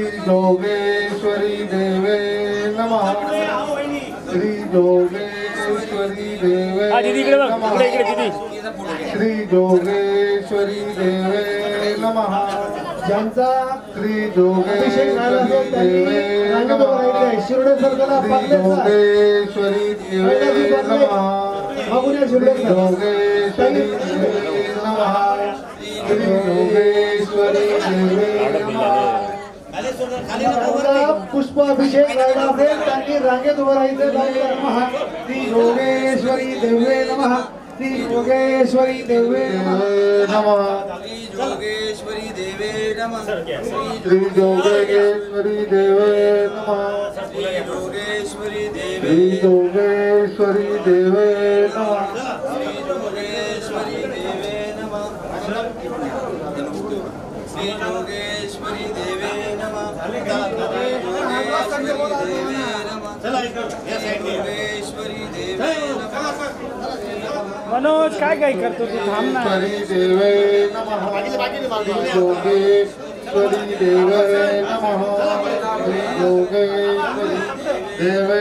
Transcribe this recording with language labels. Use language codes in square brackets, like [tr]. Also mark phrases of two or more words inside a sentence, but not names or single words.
[sa] योगेश्वरी देवे नमः श्री योगेश्वरी देवे नमः श्री योगेश्वरी देवे नमः ज्यांचा श्री योगेश्वरी देवे नमः शिरोडे सर्कलला योगेश्वरी देवे नमः श्री योगेश्वरी देवे नमः श्री योगेश्वरी देवे नमः [mr] पुष्पाभिषेक राहिला असेल त्यांनी रांगेत उभं राहायचं [sa] नमः श्री योगेश्वरी देवे नमः श्री योगेश्वरी देवे नमः योगेश्वरी देवे नमः श्री योगेश्वरी देवे नमः श्री योगेश्वरी देवे श्री योगेश्वरी देवे नमः श्री योगेश्वरी देवे नमः श्री योगेश्वरी देवे नमः योगेश्वरी देवे नमः [mr] मनोज काय काय करतो तू थांब ना [sa] देवे नमः योगेश्वरी देवे नमः योगेश्वरी देवे